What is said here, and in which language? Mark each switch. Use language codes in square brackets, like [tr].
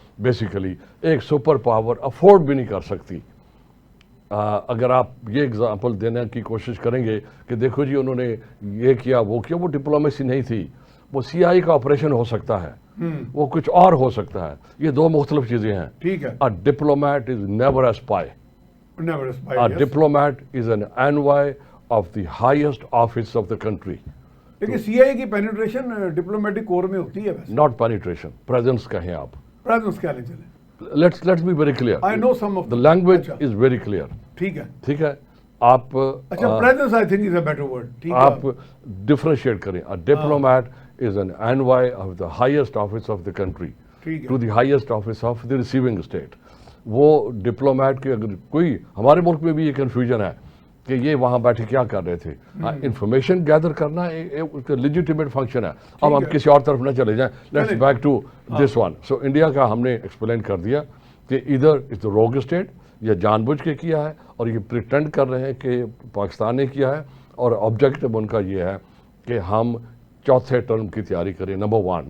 [ur] Basically ایک super power afford بھی نہیں کر سکتی. اگر آپ یہ اگزامپل دینے کی کوشش کریں گے کہ دیکھو جی انہوں نے یہ کیا وہ کیا, وہ ڈپلومیسی نہیں تھی, وہ سی آئی کا آپریشن ہو سکتا ہے, وہ کچھ اور ہو سکتا ہے. یہ دو مختلف چیزیں ہیں. ٹھیک ہے. [en] A diplomat is never a spy. Never a spy. A diplomat is an envoy of the highest office of the country. [ur] لیکن سی آئی کی پینیٹریشن ڈپلومیٹک کور میں ہوتی ہے ویسے. [en] Not penetration, presence [ur] کہیں آپ. پریزنس کیا لیں چلیں. [en] Let's be very clear. I know some of the language is very clear. [ur] ٹھیک ہے. ٹھیک ہے. آپ [en] اچھا presence I think is a better word. [ur] آپ ڈفرینشیٹ کریں. [en] A diplomat is an envoy of the highest office of the country to the highest office of the receiving state. [ur] وہ diplomat کے اگر کوئی, ہمارے ملک میں بھی یہ کنفیوژن ہے کہ یہ وہاں بیٹھے کیا کر رہے تھے. انفارمیشن گیدر کرنا ایک لیجیٹیمیٹ فنکشن ہے. اب ہم کسی اور طرف نہ چلے جائیں. [en] Let's back to this one. [ur] So India کا ہم نے ایکسپلین کر دیا کہ [en] ادھر is the rogue state, [ur] یا جان بوجھ کے کیا ہے, اور یہ پریٹینڈ کر رہے ہیں کہ پاکستان نے کیا ہے, اور آبجیکٹو ان کا یہ ہے کہ ہم چوتھے ٹرم کی تیاری کریں. نمبر 1.